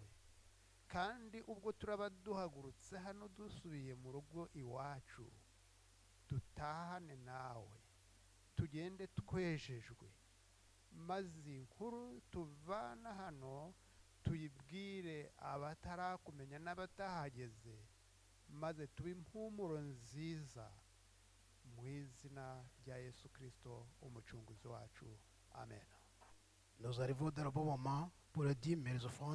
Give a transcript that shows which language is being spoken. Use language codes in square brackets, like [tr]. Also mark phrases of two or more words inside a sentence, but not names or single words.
[rw] Kandi ubwo turaba duhagurutse hano dusubiye mu rugo iwacu, dutahane nawe, tugende twejejwe, maze inkuru tuvana hano tuyibwire abatarakumenya n'abatahageze, maze tube impumuro nziza, mu izina rya Yesu Kristo umucunguzi wacu. Amen. [fr] Nous arrivons dans le bon moment pour le dîme et les offrandes.